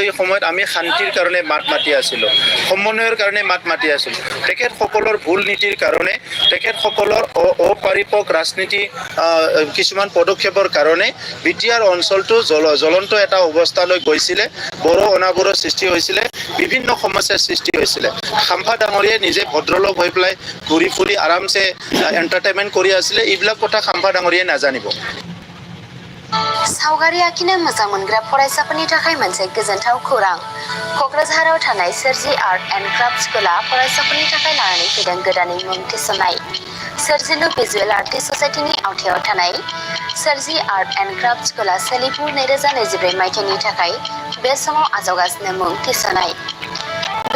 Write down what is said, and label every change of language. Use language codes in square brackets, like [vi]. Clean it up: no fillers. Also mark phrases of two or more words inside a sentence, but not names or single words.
[as] এই সময়ত আমি শান্তিৰ কাৰণে মাত মাতি আছিলোঁ সমন্বয়ৰ কাৰণে মাত মাতি আছিলোঁ তেখেতসকলৰ ভুল নীতিৰ কাৰণে তেখেতসকলৰ অপাৰিপক ৰাজনীতি কিছুমান পদক্ষেপৰ কাৰণে বিটিআৰ অঞ্চলটো জ্বলন্ত এটা অৱস্থালৈ গৈছিলে বড়ো অনাবৰৰ সৃষ্টি হৈছিলে বিভিন্ন সমস্যাৰ সৃষ্টি হৈছিলে খাম্পা ডাঙৰীয়াই নিজে ভদ্ৰলোক হৈ পেলাই ঘূৰি ফুৰি আৰামছে এণ্টাৰটেইনমেণ্ট কৰি আছিলে এইবিলাক কথা খাম্পা ডাঙৰীয়াই নাজানিব [brx] सावगारि आखिनो मोजां मोनग्रा फरायसाफोरनि थाखाय मोनसे गोजोनथाव खौरां क'क्राझाराव थानाय सोरजि आर्ट एन्ड क्राफ्ट स्कुला फरायसाफोरनि थाखाय लानानै फैदों गोदानै मुं थिसननाय सोरजिलु भिजुएल आर्टिस्ट ससाइटिनि आवथायाव थानाय सोरजि आर्ट एन्ड क्राफ्ट स्कुला सोलिफु 2024 मायथाइनि थाखाय बे समाव आजावगासिनो मुं थिसननाय बे